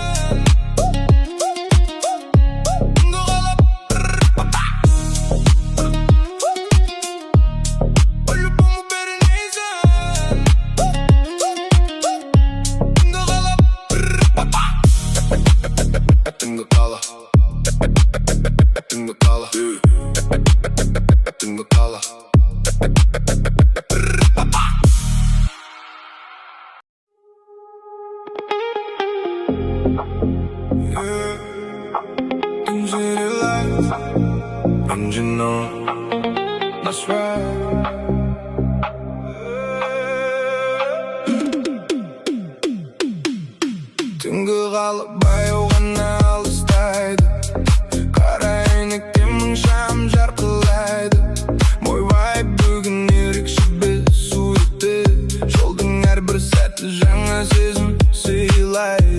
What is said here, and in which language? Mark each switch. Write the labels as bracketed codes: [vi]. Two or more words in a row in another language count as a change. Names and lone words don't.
[kk] Түнгі қала по-любому берілмейсің. Түнгі қала Түнгі қала, түнгі қала, түнгі қала. [en] And you know, that's right. [kk] Түнгі қала баяу ғана алыстайды, қара әйнекте мың шам жарқылайды. Ойбай бүгін ерекше біз суретте, жолдың әрбір сәті жаңа сезім сыйлайды.